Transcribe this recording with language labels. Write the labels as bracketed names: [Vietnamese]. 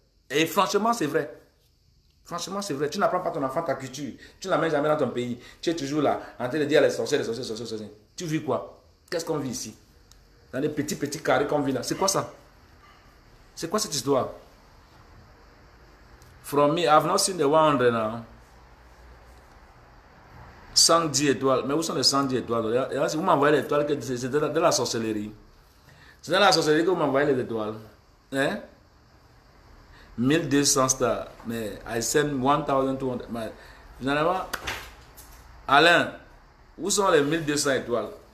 [French] Et franchement, c'est vrai. Franchement, c'est vrai. Tu n'apprends pas ton enfant ta culture. Tu ne l'amènes jamais dans ton pays. Tu es toujours là, en train de dire les sorciers. Tu vis quoi? Qu'est-ce qu'on vit ici? Dans les petits carrés qu'on vit là. C'est quoi ça? C'est quoi cette histoire? [English] From me, I've not seen the 100 now. [French] 110 étoiles. Mais où sont les 110 étoiles? Si vous m'envoyez les étoiles, c'est de la sorcellerie. C'est dans la sorcellerie que vous m'envoyez les étoiles. Hein? 1200 stars. Mais I send 1200. Généralement, Alain, où sont les 1200 étoiles?